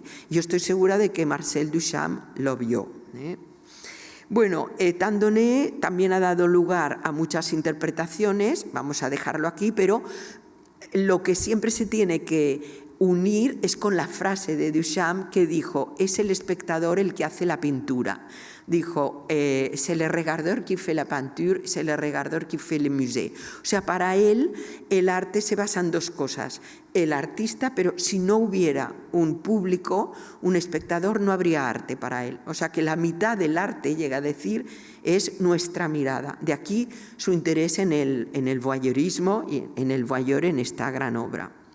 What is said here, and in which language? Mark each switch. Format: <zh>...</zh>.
<es>Yo estoy segura de que Marcel Duchamp lo vio. Bueno, Étang-Donné también ha dado lugar a muchas interpretaciones, vamos a dejarlo aquí, pero lo que siempre se tiene que unir es con la frase de Duchamp que dijo: es el espectador el que hace la pintura.</es> <fr>Dijo, c'est le regardeur qui fait la peinture, c'est le regardeur qui fait le musée.</fr> <es>O sea, para él el arte se basa en dos cosas. El artista, pero si no hubiera un público, un espectador, no habría arte para él. O sea, que la mitad del arte, llega a decir, es nuestra mirada. De aquí su interés en el voyeurismo y en el voyeur en esta gran obra.</es>